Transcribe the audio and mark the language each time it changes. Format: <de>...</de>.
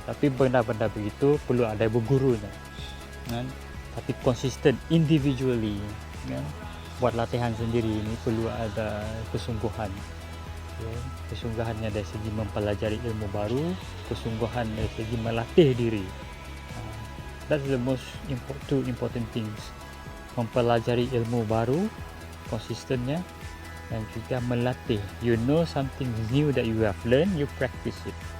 <ms>Tapi benda-benda begitu perlu ada bergurunya, kan? Tapi konsisten individually, kan? Buat latihan sendiri ini perlu ada kesungguhan. Kesungguhannya dari segi mempelajari ilmu baru, kesungguhan dari segi melatih diri.</ms> <en>That's the most two important things.</en> <ms>Mempelajari ilmu baru, konsistennya, dan juga melatih.</ms> <en>You know something new that you have learned, you practice it.</en>